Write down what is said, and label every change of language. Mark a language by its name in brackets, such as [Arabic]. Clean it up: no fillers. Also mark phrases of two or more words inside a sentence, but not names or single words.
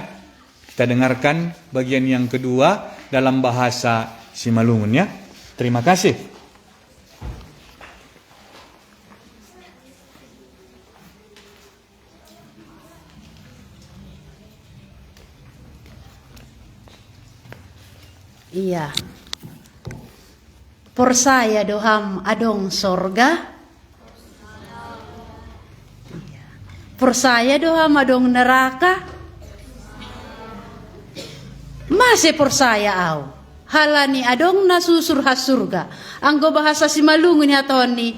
[Indonesian] Kita dengarkan bagian yang kedua dalam bahasa Simalungun ya. Terima kasih. Iya. [Batak Simalungun] Persaya doham adong sorga. Persaya doham adong neraka. Masih persaya au. Halani adong nasusur hasurga. Anggo bahasa Simalungun ya Tony.